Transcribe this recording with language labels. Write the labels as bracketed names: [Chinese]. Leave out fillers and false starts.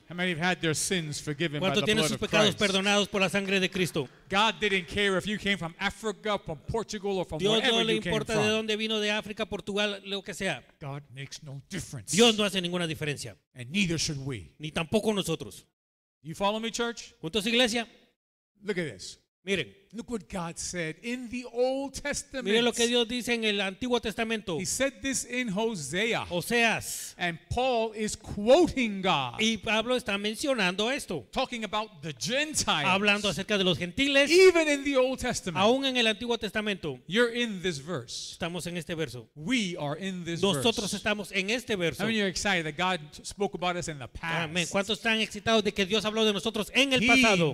[English] How many have had their sins forgiven by [Spanish] ¿Cuántos [English] the [Spanish] tienen [English] blood [Spanish] sus [English] of [Spanish] pecados [English] Christ? [Spanish] perdonados por la sangre de Cristo? [English] God didn't care if you came from Africa, from Portugal, or from [Spanish] Dios [English] wherever [Spanish] no le [English] you came [Spanish] importa de [English] from. [Spanish] dónde vino, de África, Portugal, lo que sea. [English] God makes no difference. [Spanish] Dios no hace ninguna diferencia, [English] And neither should we. [Spanish] ni tampoco nosotros. [English] You follow me, church? [Spanish] ¿Juntos, iglesia? [English] Look at this. [Spanish] Miren, [English] Look what God said in the Old Testament. [Spanish] Mire lo que Dios dice en el Antiguo Testamento. [English] He said this in Hosea. [Spanish] Oseas. [English] And Paul is quoting God. [Spanish] Y Pablo está mencionando esto. [English] Talking about the Gentiles. [Spanish] Hablando acerca de los gentiles. [English] Even in the Old Testament. [Spanish] Aún en el Antiguo Testamento. [English] You're in this verse. [Spanish] Estamos en este verso. [English] We are in this [Spanish] Nosotros [English] verse. [Spanish] estamos en este verso. [English] How many are excited that God spoke about us in the past? [Spanish] Amén. ¿Cuántos están excitados de que Dios habló de nosotros en el pasado?